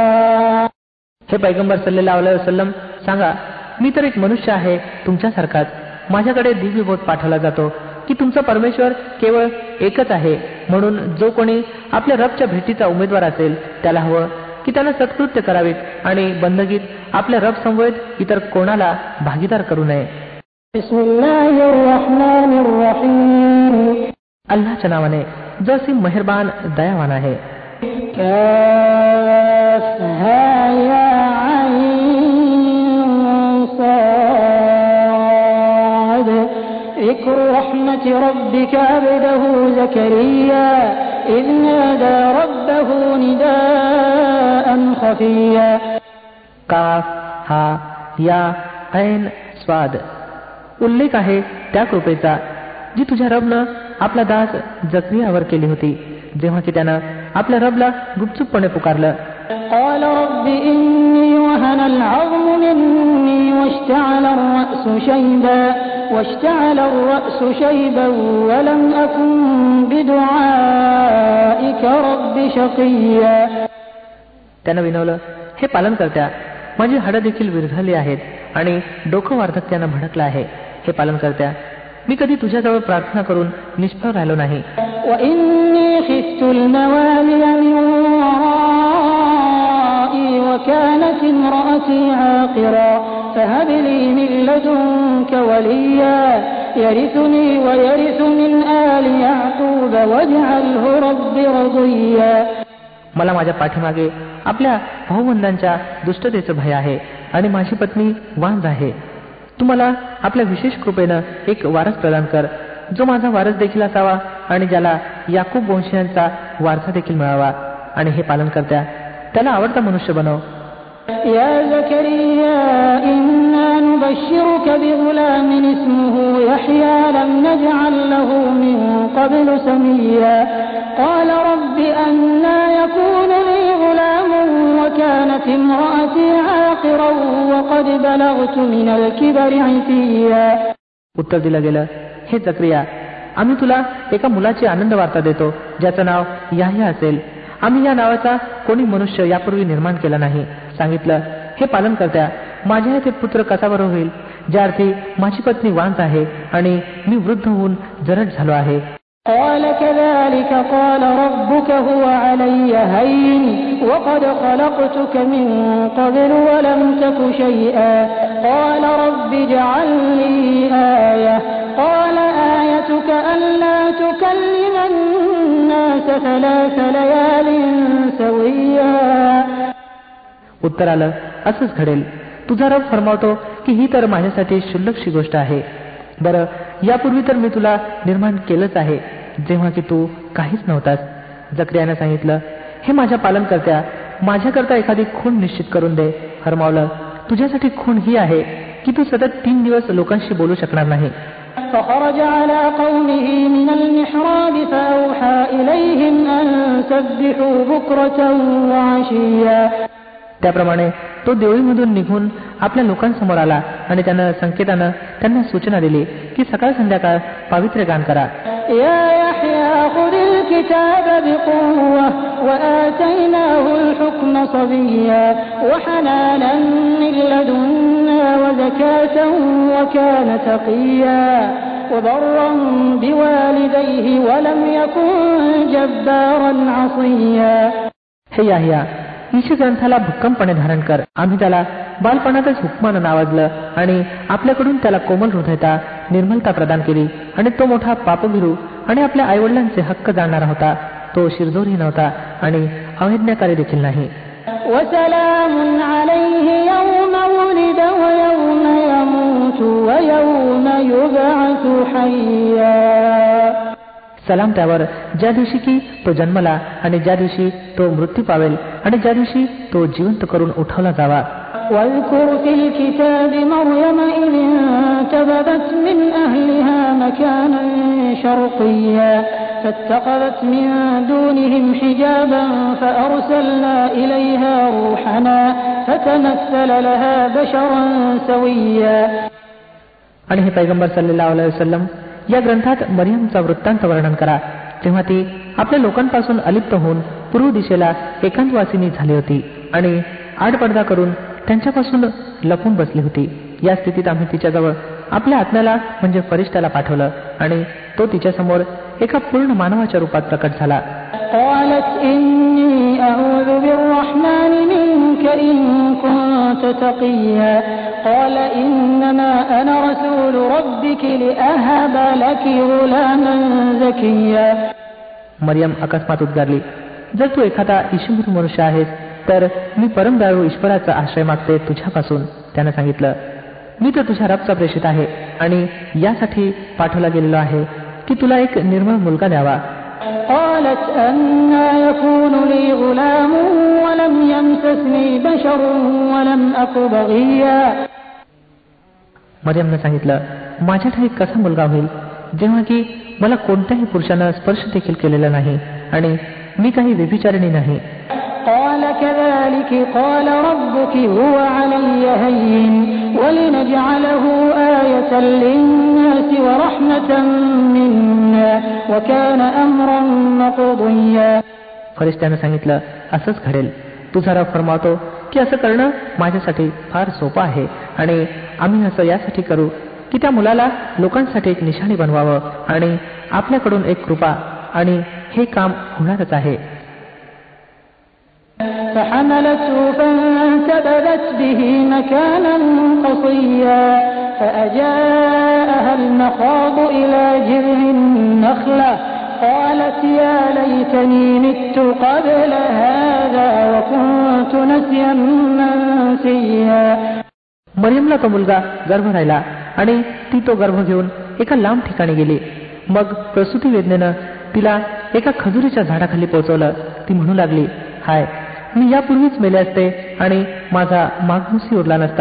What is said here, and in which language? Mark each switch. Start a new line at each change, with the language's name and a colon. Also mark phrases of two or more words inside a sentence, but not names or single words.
Marathi: हे पैगंबर
Arabic: صلى الله عليه وسلم
Marathi: सांगा, मी तर एक मनुष्य आहे तुमच्यासारखाच. माझ्याकडे दिव्य बोध पाठवला जातो की तुमचा परमेश्वर केवळ एकच आहे, म्हणून जो कोणी आपल्या रबच्या भेटीचा उमेदवार असेल त्याला हवं की त्यानं सत्कृत्य करावीत आणि बंदगीत आपल्या रब समवेत इतर कोणाला भागीदार करू नये. अल्लाहच्या नावाने जो असीम मेहरबान दयावान आहे.
Arabic: ذكر رحمة ربك عبده زكريا إذ نادى ربه نداء خفيا. كاف ها يا عين صاد
Marathi: उल्लेख आहे त्या कृपेचा जी तुझ्या रबनं आपला दास जकरियावर केली होती जेव्हा की त्यानं आपल्या रबला गुपचूपपणे पुकारलं.
Arabic: قال رب إني وهن العظم مني واشتعل الرأس شيبا ولم أكن بدعائك رب شقيا.
Marathi: त्यानं विनवलं, हे पालन करत्या, माझी हाडं देखील विरघळली आहेत आणि डोकं वार्धक्यानं भडकलं आहे. हे पालन करत्या, मी कधी तुझ्याजवळ प्रार्थना करून निष्फळ राहिलो नाही.
Arabic: وإني خفت الموالي من ورائي وكانت امرأتي عاقرا فهب لي من لدنك وليا يرثني ويرث من آل يعقوب واجعله رب رضيا.
Marathi: मला माझ्या पाठीमागे आपल्या भाऊबंधांच्या दुष्टतेचं भय आहे आणि माझी पत्नी वांझ आहे. तू मला आपल्या विशेष कृपेनं एक वारस प्रदान कर जो माझा वारस देखील असावा आणि ज्याला याकूब वंशीयांचा वारसा देखील मिळावा. आणि हे पालन करत्या, त्याला आवडता मनुष्य बनव.
Arabic: يا زكريا إنا نبشرك بغلام اسمه يحيى لم نجعل له من قبل سميا قال رب أنى يكون لي غلام وكانت امرأتي عاقرا وقد بلغت من الكبر عتيا.
Marathi: उत्तर दिलं गेलं, हे जकरिया, आम्ही तुला एका मुलाची आनंद वार्ता देतो ज्याचं नाव याह्या असेल. आम्ही या नावाचा कोणी मनुष्य यापूर्वी निर्माण केला नाही. सांगितलं, हे पालन करत्या, माझ्या येथे पुत्र कसा बरं होईल, ज्या अर्थी माझी पत्नी वांझ आहे आणि मी वृद्ध होऊन जरड झालो आहे.
Arabic: قال كذلك قال ربك هو علي هين وقد خلقتك من قبل ولم تك شيئا قال رب اجعل لي آية قال آيتك ألا تكلم الناس 3 ليال سويا.
Marathi: उत्तर आलं, असंच घडेल. तुझा रब फरमावतो की ही तर माझ्यासाठी क्षुल्लकशी गोष्ट आहे. बरं, यापूर्वी तर मी तुला निर्माण केलंच आहे जेव्हा की तू काहीच नव्हतास. जकरियाने सांगितलं, हे माझ्या पालन करत्या, माझ्याकरता एखादी खूण निश्चित करून दे. फरमावलं, तुझ्यासाठी खूण ही आहे की तू सतत 3 दिवस लोकांशी बोलू शकणार नाही.
Arabic: فخرج على قومه من المحراب فأوحى إليهم أن سبحوا بكرة وعشيا.
Marathi: त्याप्रमाणे तो देवळीमधून निघून आपल्या लोकांसमोर आला आणि त्यानं संकेतानं त्यांना सूचना दिली की सकाळ संध्याकाळ पावित्र्य गान करा.
Arabic: يا يحيى خذ الكتاب بقوة وآتيناه الحكم صبيا وحنانا من لدنا وزكاة وكان تقيا وبرا بوالديه ولم يكن جبارا عصيا.
Marathi: हे याह्या, ईश ग्रंथाला भक्कमपणे धारण कर. आम्ही त्याला बालपणातच हुकमानं नावाजलं आणि आपल्याकडून त्याला कोमल हृदयता, निर्मलता प्रदान केली आणि तो मोठा पापभिरू आणि आपल्या आईवडिलांचे हक्क जाणणारा होता. तो शिरजोरही नव्हता आणि अवैज्ञाकारी देखील नाही.
Arabic: وسلام عليه يوم ولد ويوم يموت ويوم يبعث حيا.
Marathi: सलाम त्यावर ज्या दिवशी की तो जन्मला आणि ज्या दिवशी तो मृत्यू पावेल आणि ज्या दिवशी तो जिवंत करून उठवला जावा.
Arabic: واذكر في الكتاب مريم إذ انتبذت من أهلها مكانا شرقيا فاتخذت من دونهم حجابا فأرسلنا إليها روحنا فتمثل لها بشرا سويا.
Marathi: आणि हे पैगंबर
Arabic: صلى الله عليه وسلم,
Marathi: या ग्रंथात मरियमचा वृत्तांत वर्णन करा जेव्हा ती आपल्या लोकांपासून अलिप्त होऊन पूर्व दिशेला एकांतवासिनी झाली होती आणि आडपडदा करून त्यांच्यापासून लपून बसली होती. या स्थितीत आम्ही तिच्याजवळ आपल्या आत्म्याला म्हणजे फरिश्त्याला पाठवलं आणि तो तिच्यासमोर एका पूर्ण मानवाच्या रूपात प्रकट झाला.
Arabic: قالت إني أعوذ بالرحمن منك إن كنت تقيا قال إنما أنا رسول ربك لأهب لك غلاما زكيا.
Marathi: मरियम अकस्मात उद्गारली, जर तू एखादा ईश्वरी मनुष्य आहेस तर मी परमदयाळू ईश्वराचा आश्रय मागते तुझ्यापासून. त्यानं सांगितलं, मी तर तुझ्या रबचा प्रेषित आहे आणि यासाठी पाठवला गेलेलो आहे की तुला एक निर्मळ मुलगा द्यावा.
Arabic: قالت أنى يكون لي غلام ولم يمسسني بشر ولم أك بغيا.
Marathi: मरियमने सांगितलं, माझ्या ठाई कसा मुलगा होईल जेव्हा की मला कोणत्याही पुरुषानं स्पर्श देखील केलेला नाही आणि मी काही व्यभिचारिणी नाही.
Arabic: قال كذلك قال ربك هو علي هين ولنجعله آية للناس ورحمة منا وكان أمرا مقضيا.
Marathi: फरिश्त्याने सांगितलं, असंच घडेल. तुझा रब फरमावतो की असं करणं माझ्यासाठी फार सोपं आहे आणि आम्ही असं यासाठी करू की त्या मुलाला लोकांसाठी एक निशाणी बनवावं आणि आपल्याकडून एक कृपा, आणि हे काम होणारच आहे.
Arabic: فحملته فانتبذت به مكانا قصيا فأجاءها المخاض إلى جذع النخلة قالت يا ليتني مت قبل هذا وكنت نسيا منسيا.
Marathi: मरियमला तो मुलगा गर्भ राहिला आणि ती तो गर्भ घेऊन एका लांब ठिकाणी गेली. मग प्रसूती वेदनेनं तिला एका खजुरीच्या झाडाखाली पोहोचवलं. ती म्हणू लागली, हाय, मी यापूर्वीच मेले असते आणि माझा मागणूसही उरला नसता.